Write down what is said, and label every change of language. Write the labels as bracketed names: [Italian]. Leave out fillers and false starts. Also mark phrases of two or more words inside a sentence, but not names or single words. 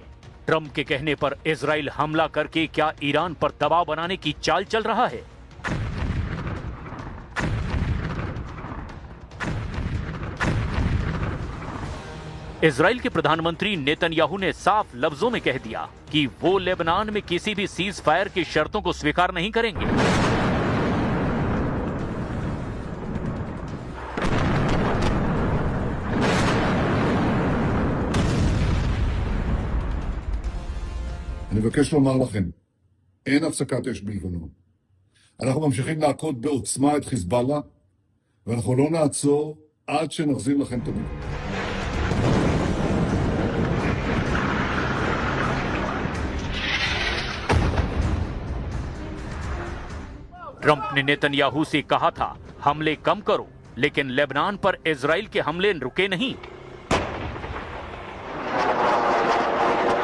[Hindi] ट्रंप के कहने पर इजराइल हमला करके क्या ईरान पर दबाव बनाने की चाल चल रहा है? इजराइल के प्रधानमंत्री नेतन्याहू ने साफ लफ्जों में कह दिया कि वो लेबनान में किसी भी सीज फायर की शर्तों को स्वीकार नहीं करेंगे। [Hebrew] אני מבקש לומר לכם, אין הפסקת אש בלבנון. אנחנו ממשיכים להכות בעוצמה את חיזבאללה, ואנחנו לא נעצור עד שנחזיר לכם את הביטחון. [Hindi] ट्रंप ने नेतन्याहू से कहा था हमले कम करो, लेकिन लेबनान पर इजराइल के हमले रुके नहीं।